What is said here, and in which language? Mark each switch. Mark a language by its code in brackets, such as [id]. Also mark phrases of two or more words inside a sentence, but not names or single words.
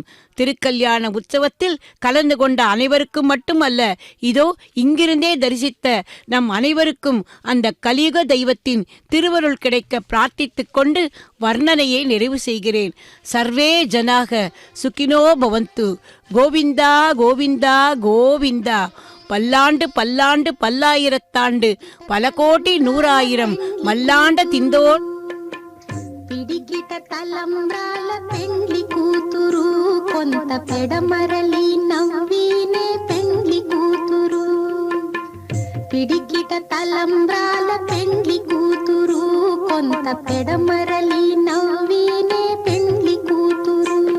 [ta] திருக்கல்யாண உற்சவத்தில் கலந்து கொண்ட அனைவருக்கும் மட்டுமல்ல, இதோ இங்கிருந்தே தரிசித்த நம் அனைவருக்கும் அந்த கலியுக தெய்வத்தின் திருவருள் கிடைக்க பிரார்த்தித்துக் கொண்டு வர்ணனையை நிறைவு செய்கிறேன். [sa] सर्वे जनाः सुखिनो भवन्तु. [ta] கோவிந்தா கோவிந்தா கோவிந்தா. பல்லாண்டு பல்லாண்டு பல்லாயிரத்தாண்டு பல கோடி நூறாயிரம் மல்லாண்ட திந்தோர். [te] పిడికిట తలంబ్రాల పెండ్లి కూతురు కొంత పెడమరలి నవ్వినే పెండ్లి కూతురు. పిడికిట తలంబ్రాల పెండ్లి కూతురు కొంత పెడమరలి నవ్వినే పెండ్లి కూతురు.